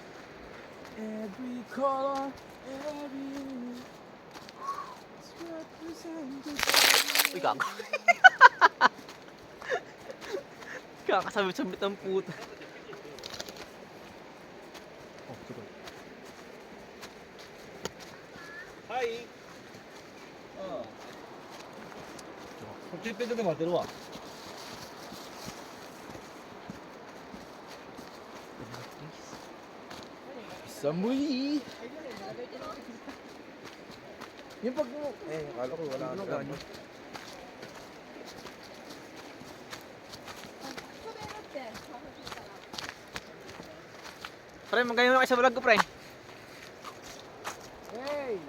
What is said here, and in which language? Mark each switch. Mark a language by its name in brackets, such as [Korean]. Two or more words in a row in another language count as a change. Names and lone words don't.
[English] Every color, every [Filipino] Uy, gago. Kakasabit-sabit ang puta. Oh, sige. [Japanese] Hi. こっち行ってて待ってるわ。Samui. [Filipino] Yung pag mo, akala ko wala na ganyan. Pre, magayon na kayo sa vlog ko, pre. [English] Hey.